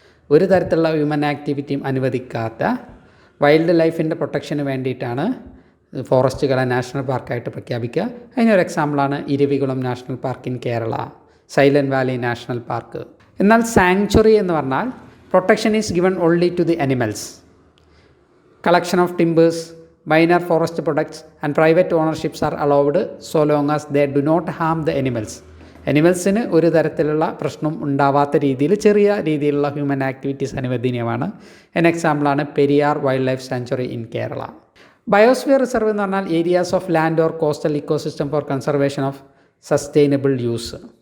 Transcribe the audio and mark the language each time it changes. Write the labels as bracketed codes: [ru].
[ml] ഒരു തരത്തിലുള്ള human ആക്ടിവിറ്റിയും അനുവദിക്കാത്ത wild ലൈഫിൻ്റെ പ്രൊട്ടക്ഷന് വേണ്ടിയിട്ടാണ് ഫോറസ്റ്റുകളെ നാഷണൽ പാർക്കായിട്ട് പ്രഖ്യാപിക്കുക. അതിനൊരു എക്സാമ്പിളാണ് Eravikulam national park in Kerala, silent Valley national park. എന്നാൽ സാങ്ച്വറി എന്ന് പറഞ്ഞാൽ [en] Protection is given only to the animals. [ml] Collection of timbers, [en] minor forest products and private ownerships are allowed so long as they do not harm the animals. [ml] അനിമൽസിന് ഒരു തരത്തിലുള്ള പ്രശ്നം ഉണ്ടാവാത്ത രീതിയിൽ ചെറിയ രീതിയിലുള്ള human activities അനുവദനീയമാണ്. എൻ എക്സാമ്പിളാണ് Periyar wild life sanctuary in Kerala. Biosphere reserve എന്ന് പറഞ്ഞാൽ [en] Areas of land or coastal ecosystem for conservation of sustainable use.